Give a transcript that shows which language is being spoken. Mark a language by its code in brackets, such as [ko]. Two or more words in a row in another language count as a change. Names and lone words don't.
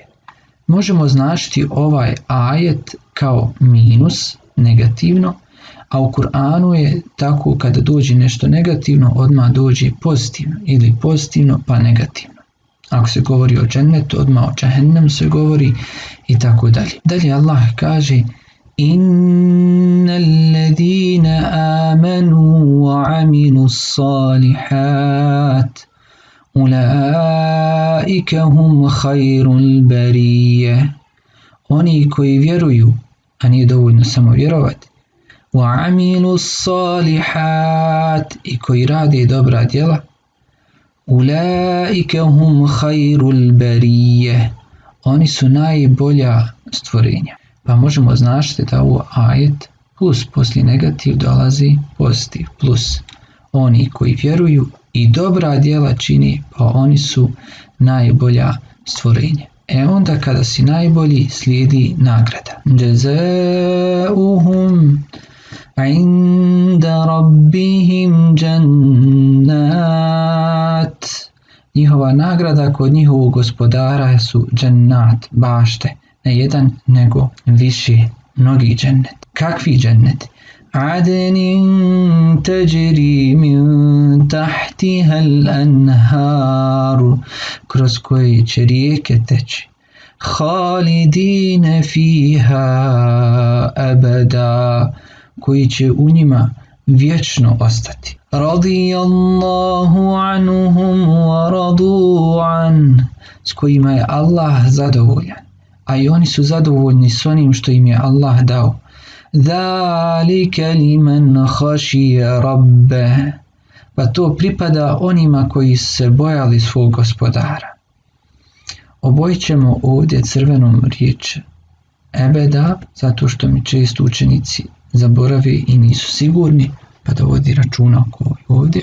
[bs] Možemo značiti ovaj ajet kao minus, negativno, a u Kur'anu je tako kada dođe nešto negativno, odmah dođe pozitivno, ili pozitivno pa negativno. Ako se govori o džennetu, odmah o džahennemu se govori i tako dalje. Dalje Allah kaže: [ar] إن الذين آمنوا وعملوا الصالحات أولئك هم خير البرية. [bs] Oni koji vjeruju, a nije dovoljno samo vjerovati, [ar] وَعَمِلُوا الصَّالِحَاتِ, [bs] i koji rade dobra djela, [ar] أُولَئِكَ هُمْ خَيْرُ الْبَرِيَّةِ, [bs] oni su najbolja stvorenja. Pa možemo značiti da ovo ajet plus poslije negativ dolazi pozitiv, plus oni koji vjeruju i dobra djela čini, pa oni su najbolja stvorenja. Onda kada si najbolji slijedi nagrada. [ar] جزاؤهم عند ربهم جنات, [bs] njihova nagrada kod njihovog gospodara su džannat, bašte, ne jedan nego više, mnogi džennet. Kakvi džennet? [ar] عدن تجري من تحتها الأنهار, [bs] kroz koje će rijeke teći. [ar] خالدين فيها أبدا, [bs] koji će u njima vječno ostati. [ar] رضي الله عنهم ورضوا عن, [bs] s kojima je Allah zadovoljan, a i oni su zadovoljni s onim što im je Allah dao. [ar] ذلك لمن خشي ربه, [bs] pa to pripada onima koji se bojali svog gospodara. Obojit ćemo ovdje crvenom riječ ebeda, zato što mi često učenici zaboravi i nisu sigurni, pa da vodi računa ovdje.